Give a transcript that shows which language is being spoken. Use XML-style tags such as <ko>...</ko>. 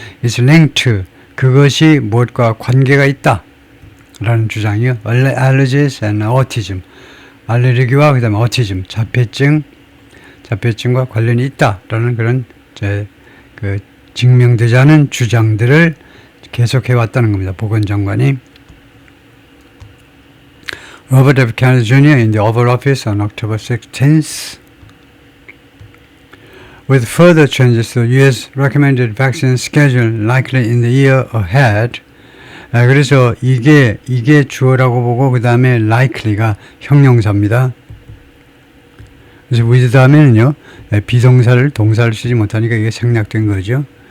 <en>is linked to,</en> <ko>그것이 무엇과 관계가 있다 라는 주장이요.</ko> <en>allergies and autism,</en> <ko>알레르기와 그 다음에 autism, 자폐증과 관련이 있다라는 그런 증명되지 않은 주장들을 계속해 왔다는 겁니다. 보건장관이.</ko> <en>Robert F. Kennedy Jr. in the Oval Office on October 16th. With further changes to the U.S. recommended vaccine schedule likely in the year ahead.</en> <ko>그래서 이게 주어라고 보고 그 다음에 likely가 형용사입니다. 그래서 with 다음에는요, 비동사를 동사를 쓰지 못하니까 이게 생략된 거죠.</ko>